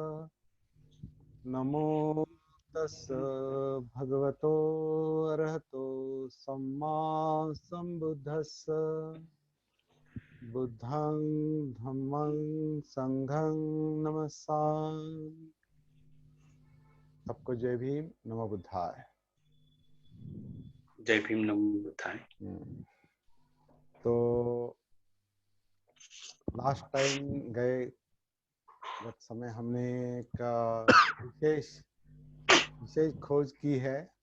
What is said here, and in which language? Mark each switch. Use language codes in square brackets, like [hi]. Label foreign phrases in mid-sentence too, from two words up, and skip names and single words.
[pi] नमो तस् भगवतो अरहतो सम्मा संबुद्धस्स। बुद्धं धम्मं संघं नमस्सामि। [hi] सबको जय भीम, [pi] नमो बुद्धाय। [hi] जय भीम, [pi] नमो बुद्धाय। [hi] तो [en] last time [hi] गए समय हमने का विशेष खोज की है।